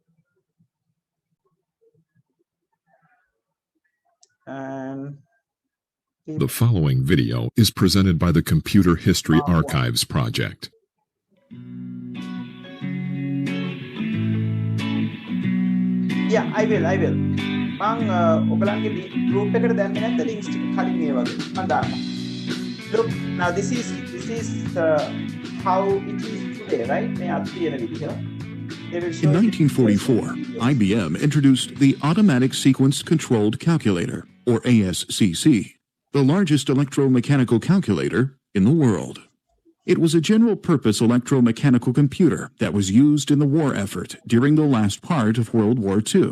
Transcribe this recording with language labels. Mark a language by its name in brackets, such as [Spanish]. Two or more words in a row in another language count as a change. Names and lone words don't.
[English] And the following video is presented by the Computer History Archives Project. Yeah, I will. [Sinhala] ඔයගලන්ගේ group එකට දැම්මේ නැද්ද links ටික කලින් මේ වගේ මම දාන්න. [English] Look, now this is how it is today, right? [Sinhala] මේ අත් තියෙන විදිහ. [English] In 1944, IBM introduced the Automatic Sequence Controlled Calculator, or ASCC, the largest electromechanical calculator in the world. It was a general-purpose electromechanical computer that was used in the war effort during the last part of World War II.